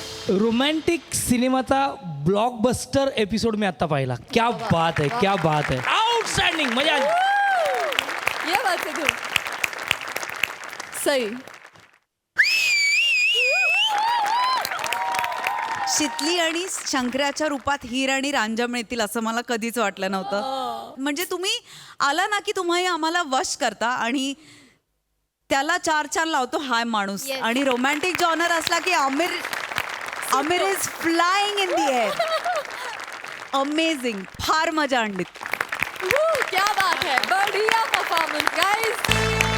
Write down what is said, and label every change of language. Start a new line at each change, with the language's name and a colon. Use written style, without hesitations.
Marathi: Romantic सिनेमाचा blockbuster episode मी आता पाहिला.
Hindi: क्या बात है, क्या बात है,
Marathi: आउटस्टँडिंग, मजा आली.
Hindi: ये बात सिद्धू सही.
Marathi: शितली आणि शंकराच्या रूपात हीर आणि रांझा मिळतील असं मला कधीच वाटलं नव्हतं. म्हणजे तुम्ही आला ना की तुम्ही आम्हाला वश करता आणि त्याला 4 लावतो हाय माणूस. आणि रोमॅन्टिक जॉनर असला की
English: Aamir is flying in the air.
Marathi: Amazing, फार मजा आणली.
Hindi: क्या बात है, बढ़िया परफॉर्मेंस गाइस.